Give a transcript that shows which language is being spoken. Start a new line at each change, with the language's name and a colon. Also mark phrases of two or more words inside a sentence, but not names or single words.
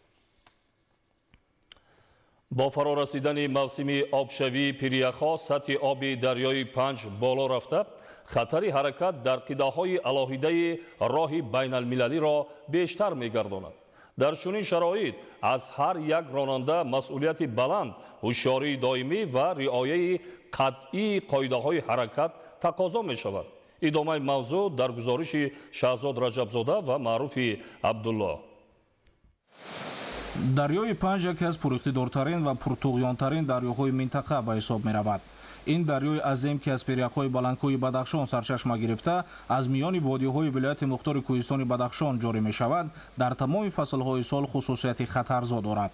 Tajik: با فرا رسیدن موسم آبشوی پیریخا سطح آب دریای پنج بالا رفته خطر حرکت در قیده‌های علاهیده راه بین المللی را بیشتر می‌گرداند. در چنین شرایط از هر یک راننده مسئولیت بلند، هوشیاری دائمی و رعایت قطعی قاعده‌های حرکت تقاضا می‌شود. идомаи мавзӯъ дар гузориши Шаҳзод Раҷабзода ва Маъруфи Абдулло. дарёи Панҷ яке аз пуриқтидортарин ва пуртуғёнтарин дарёҳои минтақа ба ҳисоб меравад. ин дарёи азим ки аз периахҳои баландкӯҳи Бадахшон сарчашма гирифта аз миёни водиҳои вилояти мухтори Кӯҳистони Бадахшон ҷорӣ мешавад, дар тамоми фаслҳои сол хусусияти хатарзо дорад.